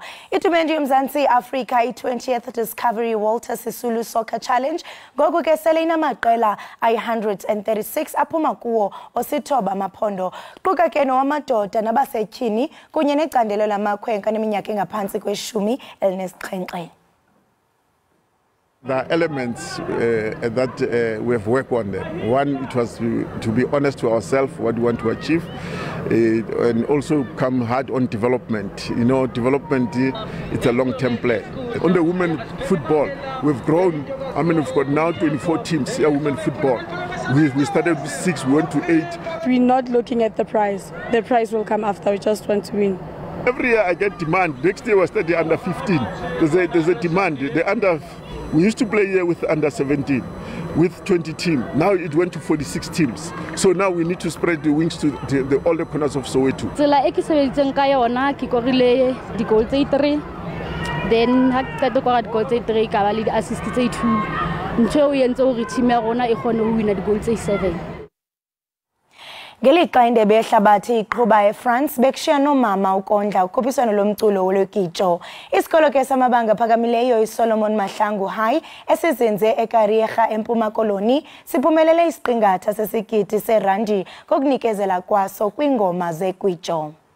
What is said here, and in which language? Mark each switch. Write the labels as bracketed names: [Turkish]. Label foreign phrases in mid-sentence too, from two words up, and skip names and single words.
[Xhosa] Itumente yoMzantsi Afrika i-20th Discovery Walter Sisulu Soccer Challenge ngoku ke sele inamaqela ayi-136 aphuma kuwo osithoba amaphondo quka ke nowamadoda nabasetyhini kunye necandelo lamakhwenkwe neminyaka engaphantsi kwe-17. [English] There are elements that we have worked on them. One, it was to be honest to ourselves what we want to achieve, and also come hard on development. You know, development, it's a long-term play. On the women football, we've grown. I mean, we've got now 24 teams here, women football. We started with 6, we went to 8. We're not looking at the prize. The prize will come after, we just want to win. Every year I get demand. Next year we'll start the under 15. There's a demand. We used to play here with under 17, with 20 teams. Now it went to 46 teams. So now we need to spread the wings to all the corners of Soweto. [Tswana] Tsela e ke sebeditseng ka yona ke korile di-goal tse 3. Then ha ke qeta go di-goal tse 3 ka ba le di-assist tse 2. [Southern Sotho] Ntho e entse hore team ya rona e kgone ho wina di-goal tse 7. [Xhosa] Ngelixa indebe yehlabathi iqhuba eFrance bekushiya nomama ukondla ukhuphiswano lomculo wolwekitjo. Isikolo ke samabanga phakamileyo iSolomon Mahlangu High esizinze eKariega eMpuma Koloni siphumelele isiqingatha sesigidi serandi kokunikezela kwaso kwingoma zekwitjo.